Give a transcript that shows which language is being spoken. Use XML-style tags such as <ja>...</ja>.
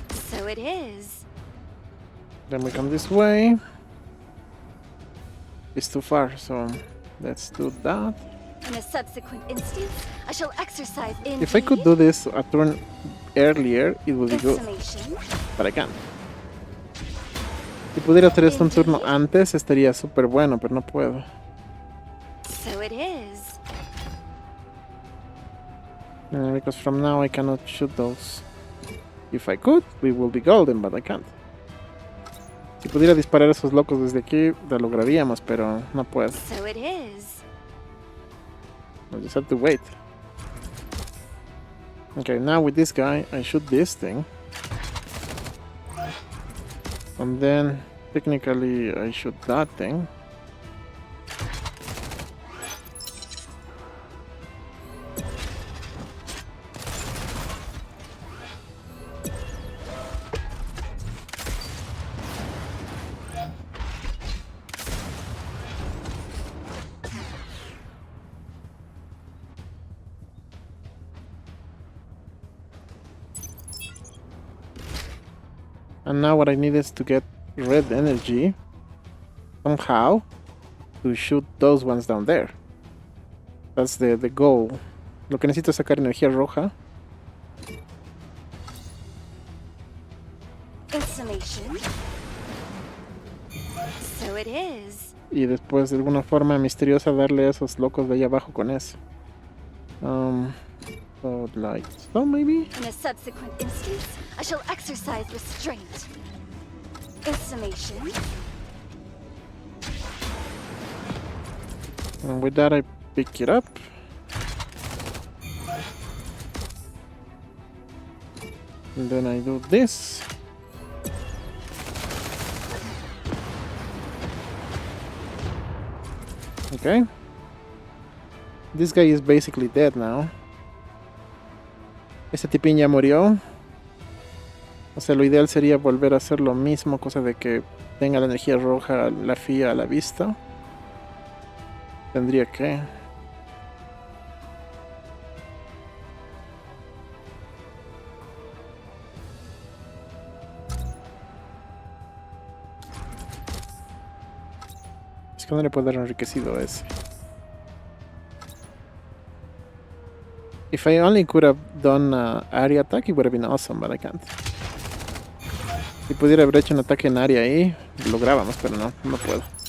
<en>So it is. Then we come this way. It's too far, so let's do that. In a subsequent instance, I shall exercise in. If I could do this a turn earlier, it would be good. Installation. But I can't.</en> <es>Si pudiera hacer esto un turno antes, estaría súper bueno, pero no puedo.</es> <en>So it is. Because from now I cannot shoot those. If I could, we will be golden, but I can't.</en> <es>Si pudiera disparar a esos locos desde aquí, lo lograríamos, pero no puedo.</es> <en>So it is. I just have to wait. Okay, now with this guy, I shoot this thing. And then, technically, I shoot that thing. And now what I need is to get red energy somehow to shoot those ones down there. That's the goal.</en> <es>Lo que necesito es sacar energía roja.</es> <en>Installation. So it is.</en> <es>y después de alguna forma misteriosa darle a esos locos de ahí abajo con eso.</es> <en>So like so maybe. In a subsequent instance, I shall exercise restraint. Installation. And with that I pick it up. And then I do this. Okay. This guy is basically dead now.</en> <es>Ese tipín ya murió. O sea, lo ideal sería volver a hacer lo mismo, cosa de que tenga la energía roja, la fía a la vista. Tendría que... Es que no le puedo dar enriquecido a ese.</es> <en>If I only could have done area attack, it would have been awesome, but I can't.</en> <es>Si pudiera haber hecho un ataque en área ahí, lográbamos, pero no, no puedo.</es>